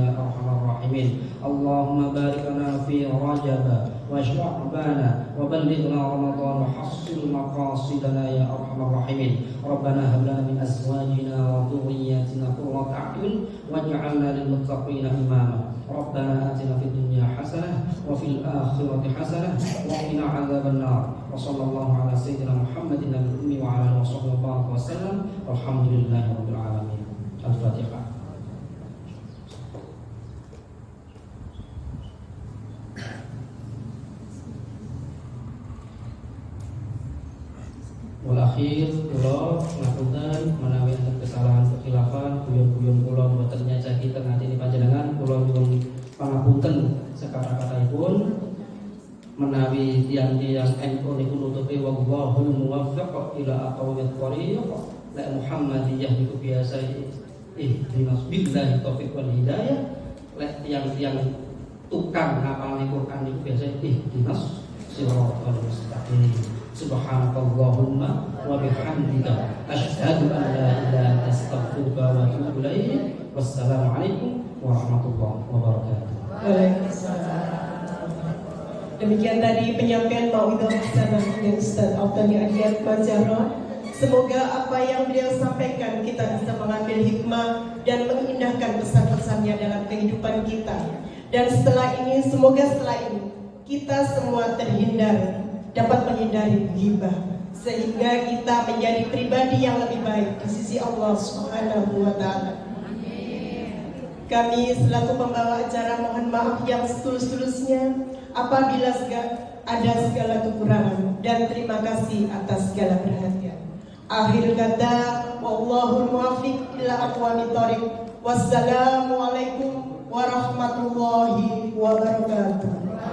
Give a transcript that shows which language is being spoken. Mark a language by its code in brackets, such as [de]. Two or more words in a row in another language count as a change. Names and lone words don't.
[ar] أرحم الراحمين اللهم بارك لنا في رجب وشعبان وبلغنا رمضان وحصل مقاصدنا يا أرحم الراحمين ربنا هب لنا من أزواجنا وذرياتنا قرة أعين واجعلنا للمتقين إماما ربنا آتنا في الدنيا حسنة وفي الآخرة حسنة وقنا عذاب النار وصلى الله على سيدنا محمد النبي الأمي وعلى آله وصحبه وسلم والحمد لله رب العالمين. الفاتحة. [jv] Walakhir kula ngapunten menawi enten kesalahan kekhilafan guyon-guyon kula mboten nyacaki teng atine panjenengan kula nyuwun pangapunten sekata-kataipun menawi tiyang-tiyang NU niku nutupi [ar] والله الموفق إلى أقوم الطريق [jv] la Muhammadiyah niku biasa [ar] اهدنا بالله توفيق والهداية [jv] lek tiyang-tiyang tukang ngapalne Quran niku biasa [ar] اهدنا الصراط المستقيم. سبحانك اللهم وبحمدك أشهد أن لا إله إلا أنت أستغفرك وأتوب إليك. والسلام عليكم ورحمة الله وبركاته. [id] Demikian tadi penyampaian [ar] موعظة حسنة [id] dari Ustaz Al-Thani Adiyat Mazharo. Semoga apa yang beliau sampaikan kita bisa mengambil hikmah dan mengindahkan pesan-pesannya dalam kehidupan kita. Dan setelah ini, semoga setelah ini kita semua dapat menghindari ghibah sehingga kita menjadi pribadi yang lebih baik di sisi Allah [ar] سبحانه وتعالى. [id] Kami selaku pembawa acara mohon maaf yang setulus-tulusnya apabila ada segala kekurangan dan terima kasih atas segala perhatian. Akhir kata, [ar] والله الموفق إلى أقوم الطريق. والسلام عليكم ورحمة الله وبركاته.